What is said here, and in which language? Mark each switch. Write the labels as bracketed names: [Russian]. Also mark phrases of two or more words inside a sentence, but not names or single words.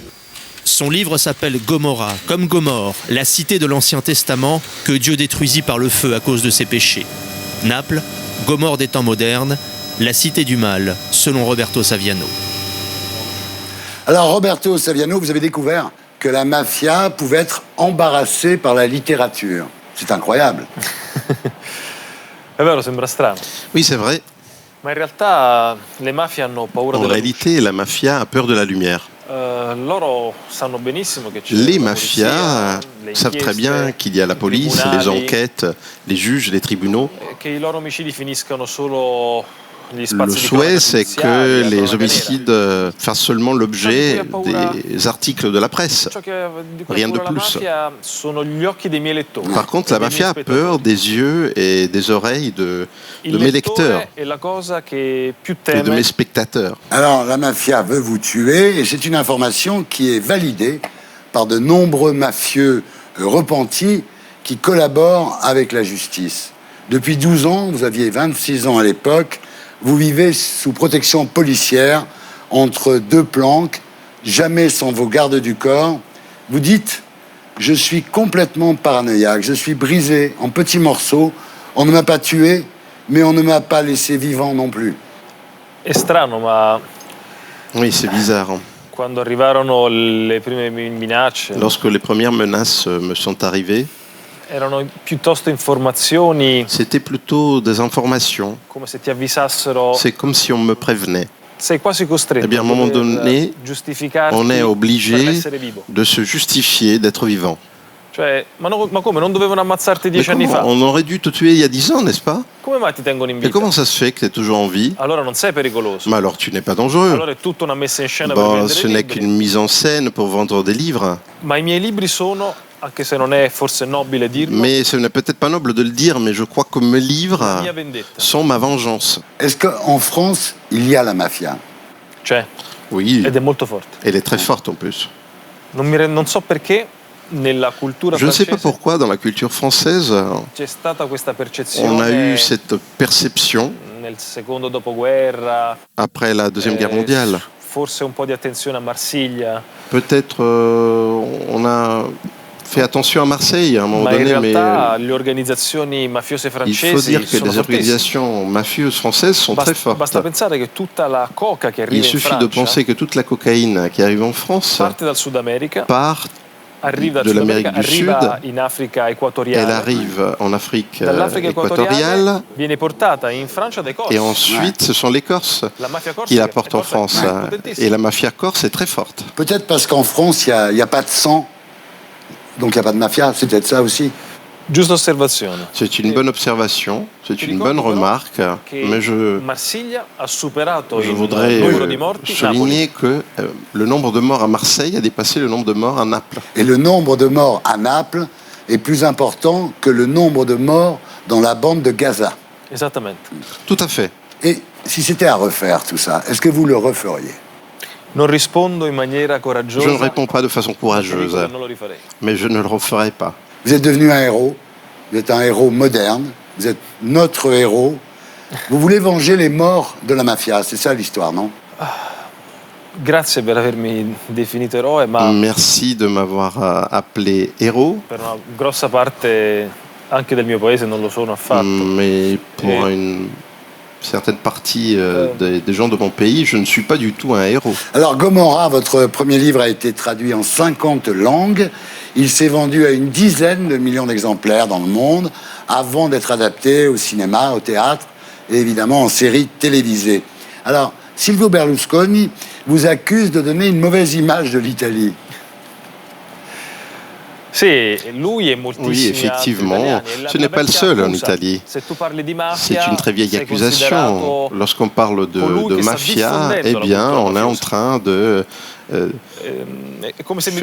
[French] Son livre s'appelle Gomorrah, comme Gomorre, la cité de l'Ancien Testament que Dieu détruisit par le feu à cause de ses péchés. Naples, Gomorre des temps modernes, la cité du mal, selon Roberto Saviano. Alors, Roberto Saviano, vous avez découvert que la mafia pouvait être embarrassée par la littérature. C'est incroyable. [Italian] È vero, sembra strano. [French] Oui, c'est vrai. [Italian] Ma in realtà le mafie hanno paura [French] En [Italian] della [French] réalité, la mafia a peur de la lumière. [Italian] Loro sanno benissimo che c'è [French] Les [Italian] la [French] mafias [Italian] polizia, le [French] savent très [Italian] inchieste, [French] bien qu'il y a la [Italian] i [French] police, les [Italian] tribunali, [French] enquêtes, les juges, les tribunaux. [Italian] che i loro omicidi finiscano solo negli [French] Le [Italian] spazi di [French] souhait, [Italian] cronaca [French] c'est [Italian] giudiziaria, [French] que [Italian] alla [French] les [Italian] cronaca nera. [French] homicides fassent seulement l'objet des articles de la presse. [Italian] Ciò di cui [French] Rien [Italian] ha [French] de [Italian] paura la [French] plus. [Italian] mafia sono gli occhi dei miei lettori. [French] Par contre, la [Italian] dei miei [French] mafia a [Italian] spettatori. [French] peur des yeux et des oreilles de [Italian] Il [French] mes [Italian] lettore [French] lecteurs [Italian] è la cosa che più [French] et de [Italian] teme [French] mes spectateurs. Alors, la mafia veut vous tuer, et c'est une information qui est validée par de nombreux mafieux repentis qui collaborent avec la justice. Depuis 12 ans, vous aviez 26 ans à l'époque, vous vivez sous protection policière, entre 2 planques, jamais sans vos gardes du corps. Vous dites, je suis complètement paranoïaque, je suis brisé en petits morceaux, on ne m'a pas tué, mais on ne m'a pas laissé vivant non plus. [Italian] è strano, ma [French] Oui, c'est bizarre. Hein. [Italian] quando arrivarono le prime minacce [French] Lorsque les premières menaces me sont arrivées, [Italian] erano piuttosto informazioni, [French] c'était plutôt des informations. [Italian] come se ti avvisassero. [French] C'est comme si on me prévenait. [Italian] Sei quasi costretto [French] Eh bien, à un moment [Italian] a dover [French] donné, [Italian] giustificarti [French] On est [Italian] per [French] obligé [Italian] essere vivo. [French] de se justifier d'être vivant. [Italian] Cioè, ma come? Non dovevano ammazzarti [French] Mais [Italian] 10 anni [French] comment [Italian] fa? [French] On aurait dû te tuer il y a 10 ans, n'est-ce pas? [Italian] Come mai ti tengono in [French] Et [Italian] vita? [French] comment ça se fait que tu es toujours en vie? [Italian] Allora non sei pericoloso. [French] Mais alors tu n'es pas dangereux. [Italian] Allora è tutta una messa in scena per [French] Bon, [Italian] vendere [French] ce n'est [Italian] libri. [French] qu'une mise en scène pour vendre des livres. [Italian] Ma i miei libri sono, anche se non è forse nobile dirlo, [French] Mais ce n'est peut-être pas noble de le dire, mais je crois que mes livres [Italian] la mia vendetta. [French] sont ma vengeance. Est-ce qu'en France, il y a la mafia? [Italian] C'è, [French] Oui, [Italian] ed è molto forte. [French] elle est très forte en plus. [Italian] Non so perché nella cultura [French] Je ne sais pas [Italian] francese [French] pourquoi dans la culture française, [Italian] c'è stata questa [French] on a [Italian] percezione [French] eu cette perception [Italian] nel secondo dopoguerra, [French] après la Deuxième Guerre mondiale. [Italian] forse un po' di attenzione a Marsiglia, [French] Peut-être on a fait attention à Marseille à un moment [Italian] Ma in [French] donné, mais [Italian] realtà le organizzazioni mafiose [French] il faut [Italian] francesi [French] dire que [Italian] sono [French] les [Italian] fortissime. [French] organisations mafieuses françaises sont très fortes. [Italian] Basta pensare che tutta la coca che arriva [French] Il [Italian] in [French] suffit de [Italian] Francia [French] penser que toute la cocaïne qui arrive en France [Italian] parte dal Sud America, [French] part [Italian] arriva [French] de [Italian] dal Sud [French] l'Amérique [Italian] America, [French] du Sud, [Italian] arriva in Africa [French] elle [Italian] equatoriale. [French] arrive en Afrique [Italian] Dall'Africa [French] équatoriale, [Italian] equatoriale viene portata in Francia dai corsi. [French] et ensuite ce sont les Corses [Italian] La mafia corsa [French] qui la [Italian] che- [French] portent en [Italian] corsa è [French] France. [Italian] potentissima. [French] Et la mafia corse est très forte. Peut-être parce qu'en France, il y a pas de sang, donc il n'y a pas de mafia, c'est peut-être ça aussi. [Italian] Giusta osservazione. [French] C'est une bonne observation, c'est [Italian] Ti [French] une [Italian] ricordi [French] bonne [Italian] però [French] remarque, [Italian] che [French] mais je [Italian] Marsiglia ha superato il [French] voudrais [Italian] numero di morti Napoli. [French] souligner que le nombre de morts à Marseille a dépassé le nombre de morts à Naples. Et le nombre de morts à Naples est plus important que le nombre de morts dans la bande de Gaza. [Italian] Esattamente. [French] Tout à fait. Et si c'était à refaire tout ça, est-ce que vous le referiez? [Italian] Non rispondo in maniera [French] Je [Italian] coraggiosa. [French] ne réponds pas de façon [Italian] ti dico [French] courageuse, [Italian] che non lo rifarei. [French] mais je ne le referai pas. Vous êtes devenu un héros, vous êtes un héros moderne, vous êtes notre héros. Vous voulez venger les morts de la mafia, c'est ça l'histoire, non? [Italian] Grazie per avermi definito eroe, ma [French] Merci de m'avoir appelé héros, [Italian] per una grossa parte anche del mio paese non lo sono affatto. [French] mais pour une certaine partie des gens de mon pays, je ne suis pas du tout un héros. Alors Gomorrah, votre premier livre a été traduit en 50 langues. Il s'est vendu à une dizaine de millions d'exemplaires dans le monde avant d'être adapté au cinéma, au théâtre et évidemment en séries télévisées. Alors, Silvio Berlusconi vous accuse de donner une mauvaise image de l'Italie. [Italian] Sì, lui e moltissimi [French] Oui, effectivement. [Italian] altri italiani. [French] Ce n'est pas le seul en [Italian] Accusa. [French] Italie. [Italian] Se tu parli di mafia, [French] C'est une très vieille [Italian] sei [French] accusation. [Italian] considerato, [French] Lorsqu'on parle [Italian] colui [French] de [Italian] che sta [French] mafia, [Italian] diffondendo [French] eh [Italian] la [French] bien, [Italian] cultura [French] on est en [Italian] mafiosa. [French] train de [Italian] è come se mi